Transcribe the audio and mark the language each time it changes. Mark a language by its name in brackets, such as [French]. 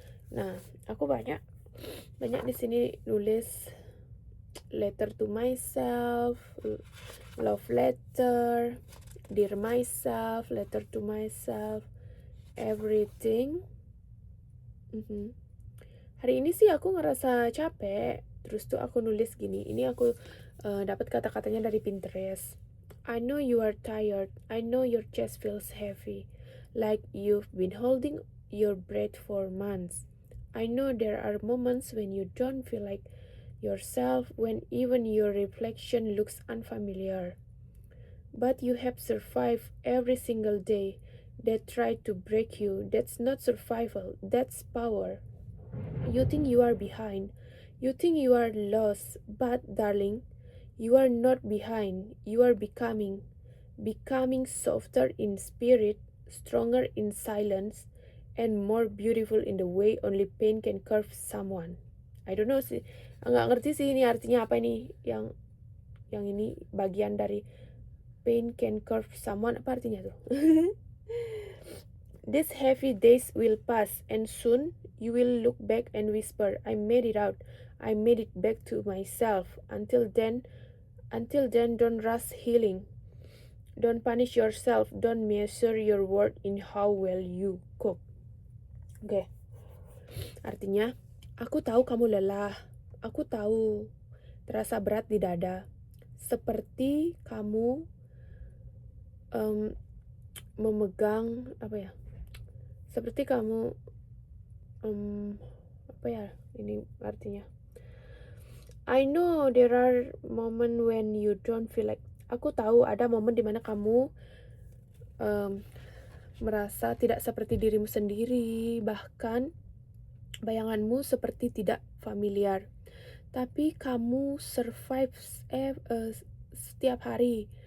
[Indonesian] Nah, aku banyak di sini nulis [English] letter to myself, love letter, dear myself, letter to myself, everything. [Indonesian] Hari ini sih aku ngerasa capek, terus tuh aku nulis gini. Ini aku dapat kata-katanya dari Pinterest. [English] I know you are tired. I know your chest feels heavy, like you've been holding your breath for months. I know there are moments when you don't feel like yourself, when even your reflection looks unfamiliar. But you have survived every single day that tried to break you. That's not survival, that's power. You think you are behind. You think you are lost. But, darling, you are not behind. You are becoming. Becoming softer in spirit, stronger in silence, and more beautiful in the way only pain can curve someone. I don't know sih. [Indonesian] Nggak ngerti sih ini artinya apa ini. Yang ini bagian dari [English] pain can curve someone. [Indonesian] Apa artinya tuh? [English] These heavy days will pass, and soon you will look back and whisper, I made it out. I made it back to myself. Until then, don't rush healing. Don't punish yourself. Don't measure your worth in how well you cope. [Indonesian] Oke. Artinya, aku tahu kamu lelah. Aku tahu terasa berat di dada. Seperti kamu memegang apa ya? Seperti kamu apa ya ini artinya? [English] I know there are moment when you don't feel like. [Indonesian] Aku tahu ada momen dimana kamu merasa tidak seperti dirimu sendiri, bahkan bayanganmu seperti tidak familiar. Tapi kamu survive setiap hari.